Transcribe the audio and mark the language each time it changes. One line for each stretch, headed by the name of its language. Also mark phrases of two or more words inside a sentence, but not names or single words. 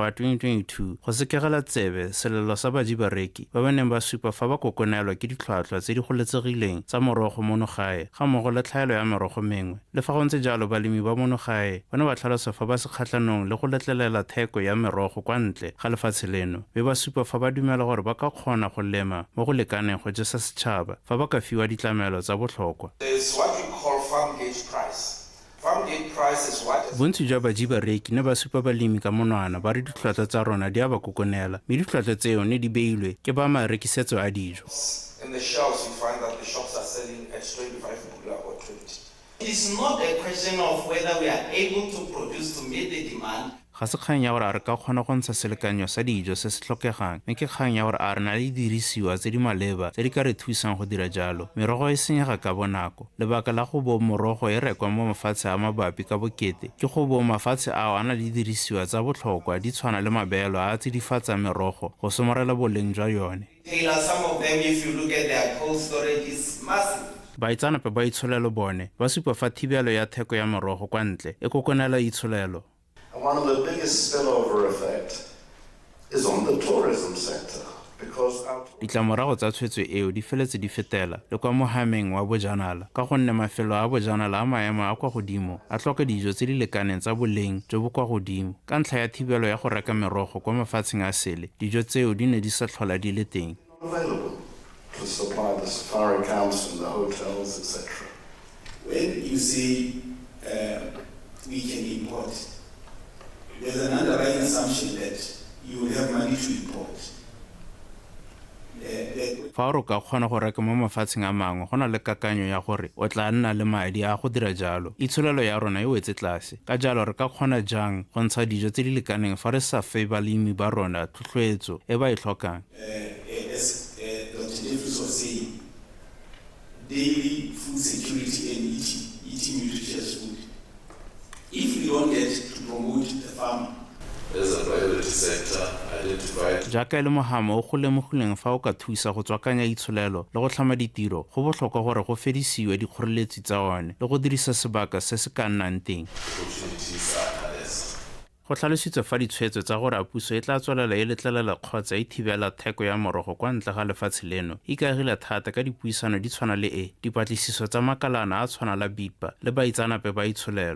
Tswana: wa 2022 go sekegela tsebe selelo sa badibareki ba ba neng ba supa fa ba kokonelwa ke ditlhwatlhwa tse di goletsegileng tsa morogo monogae ga mmogo le tlhaelo ya merogo mengwe le fa go ntse jalo balemi ba monogae ba ne ba tlhalosa fa ba se kgatlhanong le go letlelela theko ya merogo kwa ntle ga lefatshe leno mme ba supa fa ba dumela gore ba ka kgona go lema mo go lekaneng go jesa setšhaba fa ba ka fiwa ditlamelo tsa botlhokwa
English: what we call farm gate price. Farm gate price is what
Tswana: bontsi jwa badibareki ne ba supa balemi ka monwana ba re ditlhwatlhwa tsa rona di a ba kokonela mme ditlhwatlhwa tseo ne di beilwe ke ba marekisetso a dijo.
English: In the shelves you find that the shops are selling at 25 pula or 20. It's not a question of whether we are able to produce to meet the demand.
Tswana: Ga se kgang ya gore a re ka kgona go ntsha selekanyo sa dijo se se tlhokegang mme ke kgang ya gore a re na le dirisiwa tse di maleba tse di ka re thusang go dira jalo merogo e senyega ka bonako lebaka la go bo morogo e rekwa mo mafatshe a mabapi ka bokete ke go bo mafatshe ao a na le dirisiwa tsa botlhokwa di tshwana le mabelo a tsidifatsa merogo go somarela boleng jwa yone.
English: Some of them, if you look at their cold storage, is massive.
Tswana: Baitsanape ba itsholelo bone ba supa fa thibelo ya theko ya merogo kwa ntle e kokonela itsholelo.
English: One of the biggest spillover effect is on the tourism sector because
Tswana: ditlamorago tsa tshwetso eo di feletse di fetela le kwa mohameng wa bojanala ka gonne mafelo a bojanala a maemo a kwa godimo a tlhoka dijo tse di lekaneng tsa boleng jo bo kwa godimo ka ntlha ya thibelo ya go reka merogo kwa mafatsheng a sele dijo tseo di ne di sa tlhola di le teng.
English: To supply the safari camps and the hotels, etc. When you see we can import, there's an underlying assumption that you will have money to import.
Tswana: Fa o ka kgona go reka mo mafatsheng a mangwe go na le kakanyo ya gore o tla nna le madi a go dira jalo itsholelo ya rona e wetse tlase ka jalo re ka kgona jang go ntsha dijo tse di lekaneng fa re sa fe balemi ba rona tlhotlhwetso e ba e tlhokang.
English: Daily food security and eating nutritious food. If we don't get to promote the farm as a priority sector, identified.
Tswana: Jaaka le mohama o go lemogileng fa o ka thusa go tswakanya itsholelo le go tlhama ditiro, go botlhokwa gore go fedisiwe dikgoreletsi tsa one le go dirisa sebaka se se ka nnang teng. Go tlhalositswe fa ditshwetso tsa gore puso e tla tswelela e letlelela kgotsa e thibela theko ya morogo kwa ntle ga lefatshe leno ikaegile thata ka dipuisano di tshwana le dipatlisiso tsa makalana a tshwana la BIPA le baitsanape ba itsholelo.